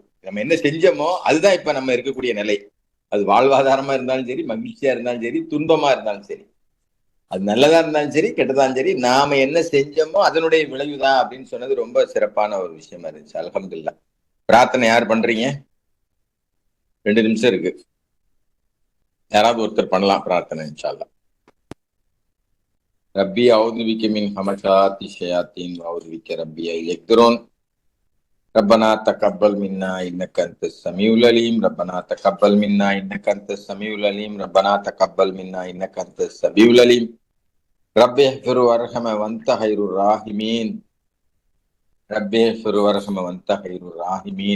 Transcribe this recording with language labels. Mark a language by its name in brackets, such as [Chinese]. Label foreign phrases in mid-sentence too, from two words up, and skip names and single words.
[Tamil] நம்ம என்ன செஞ்சோமோ அதுதான் இப்ப நம்ம இருக்கக்கூடிய நிலை. அது வாழ்வாதாரமா இருந்தாலும் சரி, மகிழ்ச்சியா இருந்தாலும் சரி, துன்பமா இருந்தாலும் சரி, அது நல்லதா இருந்தாலும் சரி, கெட்டதா சரி, நாம என்ன செஞ்சோமோ அதனுடைய விளைவுதான் அப்படின்னு சொன்னது ரொம்ப சிறப்பான ஒரு விஷயமா இருந்துச்சு. அல்ஹம்துலில்லாஹ். பிரார்த்தனை யார் பண்றீங்க? 2 நிமிஷம் இருக்கு, யாராவது ஒருத்தர் பண்ணலாம் பிரார்த்தனை [Arabic] إن شاء الله. رب أعوذ بك من همزات الشياطين وأعوذ بك رب أن يحضرون. ربنا تقبل منا انك انت السميع العليم. ربنا تقبل منا انك انت السميع العليم. ربنا تقبل منا انك انت السميع العليم. رب اغفر وارحم وانت خير الراحمين. رب اغفر وارحم وانت خير الراحمين.